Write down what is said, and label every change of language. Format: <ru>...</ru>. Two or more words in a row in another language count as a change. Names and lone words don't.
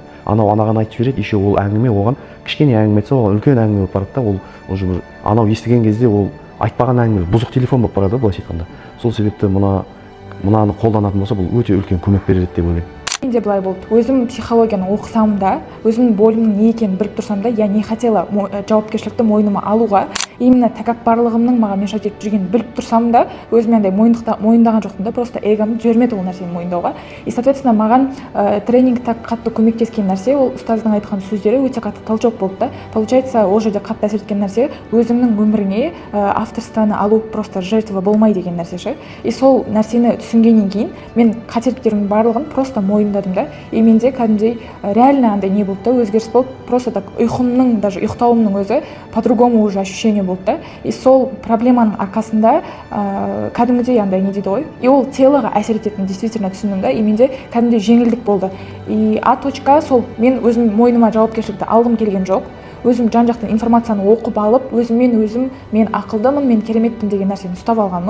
<kk>Анау анаған айтып жібереді, еще ол әңгіме оған кішкене әңгіме айтса, оған үлкен әңгіме болып барады да, ол уже анау естіген кезде ол айтпаған әңгіме бұзық телефон болып барады, былайша айтқанда. Сол себепті мынаны қолданатын болса, бұл өте үлкен көмек береді деп ойлаймын. Менде былай болды. Өзім психологияны оқысам да, өзімнің болымның не екенін біліп тұрсам да,</kk> <ru>я не хотела</ru> <kk>жауапкершілікті мойныма алуға, именно тәкаппарлығымның маған мешать етіп жүргенін біліп тұрсам да, өзіме андай мойындаған жоқпын да, просто эгомды жібермеді ол нәрсені мойындауға.</kk> <ru>И соответственно,</ru> <kk>маған тренингта қатты көмектескен нәрсе, ол ұстаздың айтқан сөздері өте қатты толчок болды да. Получается, ол жерде қатты әсер еткен нәрсе, өзіңнің өміріңе авторствоны алу просто жертва болмай деген нәрсе ше. И сол нәрсені түсінгеннен кейін мен қателіктерімнің барлығын просто мойындадым да. И менде кәдімгідей реально андай не болды да, өзгеріс болды.</kk> <ru>Просто так</ru> <kk>ұйқымның, даже ұйықтауымның өзі</kk> <ru>по-другому уже ощущение</ru> <kk>болды да. И сол проблеманың арқасында кәдімгідей андай не дейді ғой, и ол телоға әсер ететінін действительно түсіндім да, и менде кәдімгідей жеңілдік болды.</kk> <ru>И точка</ru> <kk>сол, мен өзім мойныма жауапкершілікті алғым келген жоқ. Өзім жан жақтан информацияны оқып алып, өзім мен ақылдымын, мен кереметпін деген нәрсені ұстап алғанмын.</kk>